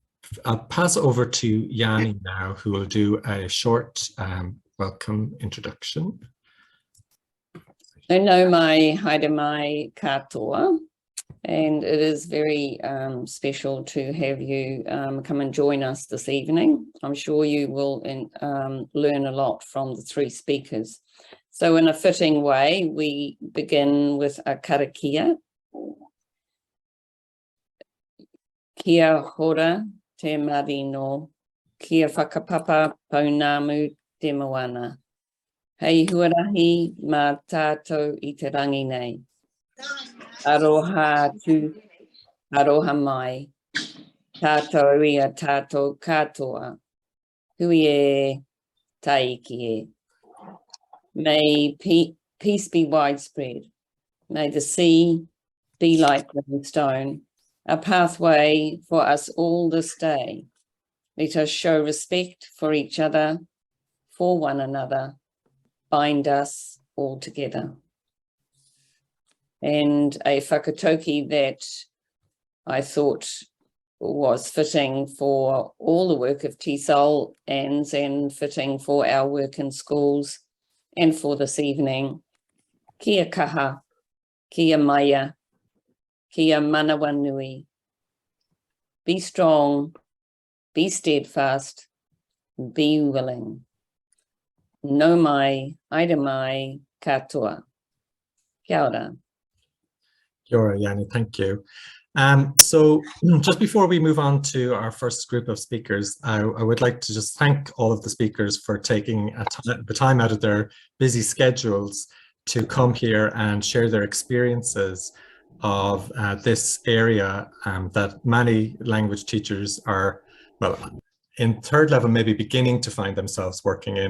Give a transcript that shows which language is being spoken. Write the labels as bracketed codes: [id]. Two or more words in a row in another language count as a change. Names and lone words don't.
[en] I'll pass over to Yanni now, who will do a short welcome introduction. [mi] No mai, haere mai katoa, [en] and it is very special to have you come and join us this evening. I'm sure you will learn a lot from the three speakers. So in a fitting way, we begin with a karakia. [mi] Kia hora te marino, kia whakapapa paunamu te moana. Hei huarahi mā tātou i te rangi nei. Aroha atu, aroha mai. Tātou ia tātou katoa. Hui e taiki e. [en] May peace be widespread. May the sea be like living stone, a pathway for us all this day. Let us show respect for each other, for one another, bind us all together. And a whakatoki that I thought was fitting for all the work of TESOL and fitting for our work in schools and for this evening. [mi] Kia kaha, kia maya, kia manawa nui. [en] Be strong, be steadfast, be willing. [mi] No mai, haere mai, katoa. Kia ora. Kia ora, [en] Yanni, thank you. So just before we move on to our first group of speakers, I would like to just thank all of the speakers for taking the time out of their busy schedules to come here and share their experiences of this area that many language teachers are, well, in third level, maybe beginning to find themselves working in.